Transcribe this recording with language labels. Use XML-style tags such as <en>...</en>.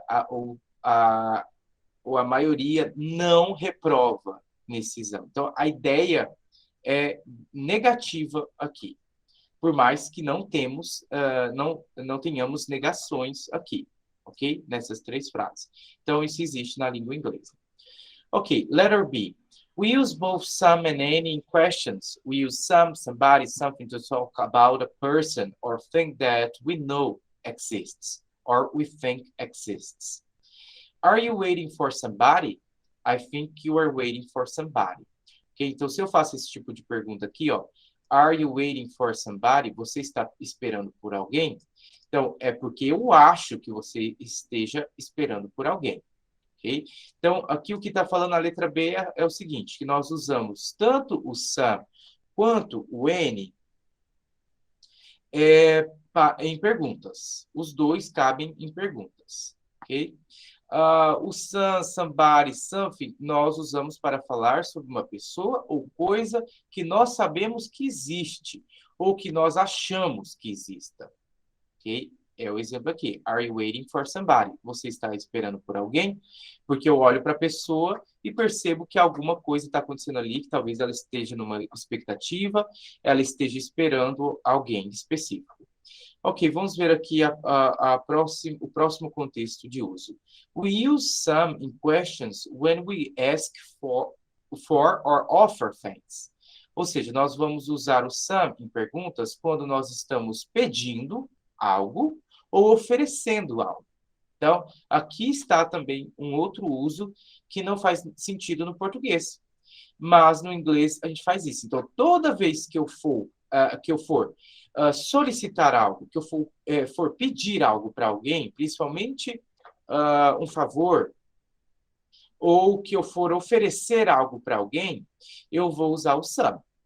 <pt>Ou a maioria não reprova nesse exame. Então, a ideia é negativa aqui. Por mais que não tenhamos negações aqui, ok? Nessas 3 frases. Então, isso existe na língua inglesa.</pt> <en>Ok, letter B. We use both some and any in questions. We use some, somebody, something to talk about a person or thing that we know exists or we think exists. Are you waiting for somebody? I think you are waiting for somebody. Okay?</en> <pt>Então, se eu faço esse tipo de pergunta aqui, ó,</pt> <en>are you waiting for somebody?</en> <pt>Você está esperando por alguém? Então, é porque eu acho que você esteja esperando por alguém. Okay? Então, aqui o que está falando a letra B é o seguinte, que nós usamos tanto o some quanto o any em perguntas. Os dois cabem em perguntas. Ok? O some, somebody, something, nós usamos para falar sobre uma pessoa ou coisa que nós sabemos que existe ou que nós achamos que exista. Ok? É o exemplo aqui.</pt> <en>Are you waiting for somebody?</en> <pt>Você está esperando por alguém? Porque eu olho para a pessoa e percebo que alguma coisa está acontecendo ali, que talvez ela esteja numa expectativa, ela esteja esperando alguém específico. Ok, vamos ver aqui o próximo contexto de uso.</pt> <en>We use some in questions when we ask for or offer things.</en> <pt>Ou seja, nós vamos usar o some em perguntas quando nós estamos pedindo algo ou oferecendo algo. Então, aqui está também um outro uso que não faz sentido no português. Mas no inglês a gente faz isso. Então, toda vez que eu for solicitar algo, que eu for pedir algo para alguém, principalmente um favor, ou que eu for oferecer algo para alguém, eu vou usar o some.</pt>